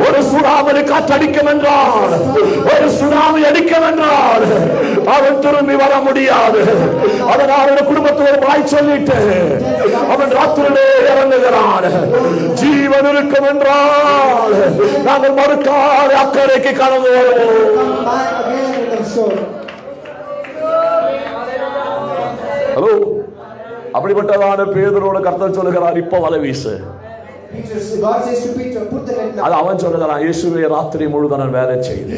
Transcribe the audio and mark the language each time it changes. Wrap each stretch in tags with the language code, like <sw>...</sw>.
<ta>ஒரு சுனாமி காற்று அடிக்கும் என்றால், ஒரு சுனாமி அடிக்கும் என்றால் அவன் திரும்பி வர முடியாது. அதனால் அவன் குடும்பத்தோடு வாய் சொல்லிட்டு அவன் ராத்திரிலே இறங்குகிறான். ஜீவன் இருக்கும் என்றால் நாங்கள் மறுக்காத அக்கறைக்கு கடந்து வருவோம்.</ta> <en>Come back again to the shore.</en> <ta>Hello, அப்படிப்பட்டதான பேதுருவோட கர்த்தர் சொல்லுகிறார், இப்ப வலை வீசு.</ta> <en>Peter, God says to Peter, put the net</en> <ta>அது</ta> <en>now.</en> <ta>அவன் சொல்லுகிறான், இயேசுவே ராத்திரி முழுவதும் நான் வேலை செய்தேன்.</ta>